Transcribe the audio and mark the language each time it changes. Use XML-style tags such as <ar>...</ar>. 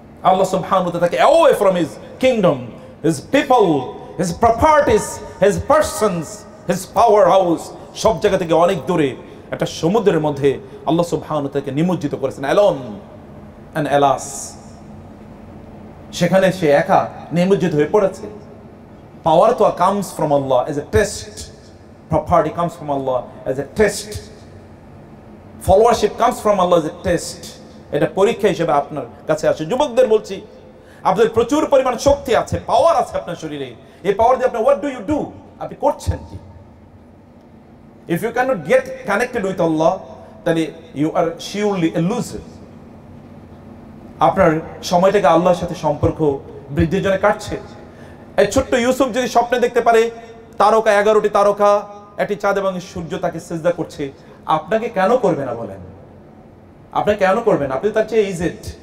<bn>আল্লাহ সুবহানাহু ওয়া তাআলা তাকে</bn> <en>away from his kingdom, his people, his properties, his persons, his power house,</en> <bn>সব জায়গা থেকে অনেক দূরে একটা সমুদ্রের মধ্যে আল্লাহ সুবহানাহু ওয়া তাআলা নিমজ্জিত করেছেন,</bn> <en>alone and alas,</en> <bn>সেখানে সে একা নিমজ্জিত হয়ে পড়েছে। পাওয়ার তো</bn> <en>comes from Allah as a test, property comes from Allah as a test, followership comes from Allah as a test,</en> <bn>এটা পরীক্ষা হিসেবে আপনার কাছে আসে। যুবকদের বলছি, আপনাদের প্রচুর পরিমাণ শক্তি আছে, পাওয়ার আছে আপনার শরীরে। এই পাওয়ার দিয়ে আপনি</bn> <en>what do you do,</en> <bn>আপনি করছেন কি?</bn> <en>If you cannot get connected with Allah,</en> <bn>তাহলে</bn> <en>you are surely a loser.</en> <bn>আপনার সময়টাকে আল্লাহর সাথে সম্পর্ক বৃদ্ধির জন্য কাটছে। এই ছোট্ট ইউসুফ যদি স্বপ্নে দেখতে পারে তারকা, 11টি তারকা, একটি চাঁদ এবং সূর্য তাকে সিজদা করছে, আপনাকে কেন করবে না বলেন? আপনি কেন করবেন? আপনি তার চেয়ে ইজিট।</bn>